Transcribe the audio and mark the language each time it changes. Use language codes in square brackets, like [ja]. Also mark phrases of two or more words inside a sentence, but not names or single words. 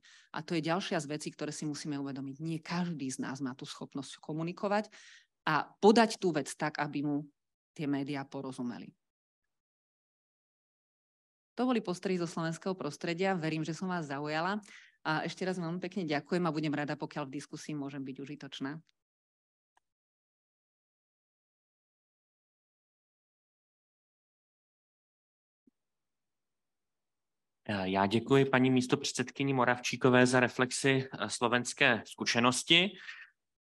[sk] A to je ďalšia z vecí, ktoré si musíme uvedomiť. Nie každý z nás má tú schopnosť komunikovať a podať tú vec tak, aby mu tie médiá porozumeli. To boli postrehy zo slovenského prostredia. Verím, že som vás zaujala. A ešte raz veľmi pekne ďakujem a budem rada, pokiaľ v diskusii môžem byť užitočná. [cs] Já děkuji paní místopředsedkyni Moravčíkové za reflexi slovenské zkušenosti.